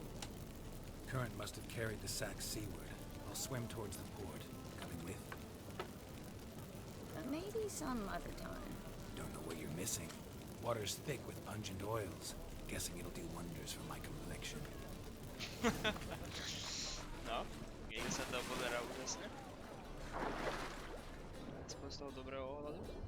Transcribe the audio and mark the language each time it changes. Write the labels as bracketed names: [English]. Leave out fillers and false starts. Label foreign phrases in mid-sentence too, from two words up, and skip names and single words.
[English] Current must have carried the sack seaward. I'll swim towards the port. Coming with? Maybe some other time. Don't know what you're missing. Water's thick with pungent oils. Guessing it'll do wonders for my complexion. No, [Slovak] niekde sa to pozerá úžasne. Aspoň z toho dobrého ohľadu.